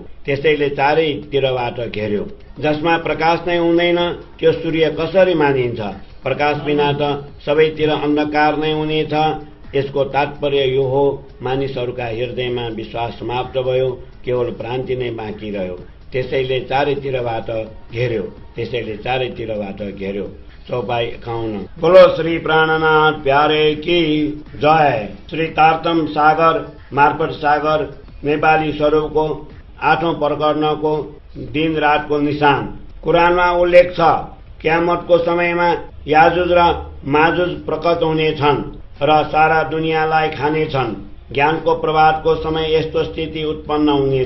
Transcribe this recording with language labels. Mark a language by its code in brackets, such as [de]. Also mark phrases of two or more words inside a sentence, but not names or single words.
[ne] त्यसैले चारैतिरबाट घेर्यो। जसमा प्रकाश नै हुँदैन त्यो सूर्य कसरी मानिन्छ? प्रकाश बिना त सबैतिर अन्धकार नै हुनेछ। यसको तात्पर्य यो हो, मानिसहरूका हृदयमा विश्वास समाप्त भयो, केवल भ्रान्ति नै बाँकी रह्यो। त्यसैले चारैतिरबाट घेर्यो। चौपाई 51। [hi] बोलो श्री प्राणनाथ प्यारे की जय। [ne] श्री तारतम सागर मार्फत सागर नेपाली स्वरूपको 8औं प्रकरणको दिन रातको निशान। कुरानमा उल्लेख छ, क्यामतको समयमा याजुज र माजुज प्रकट हुनेछन् र सारा दुनियाँलाई खानेछन्। ज्ञानको प्रभातको समय यस्तो स्थिति उत्पन्न हुनेछ।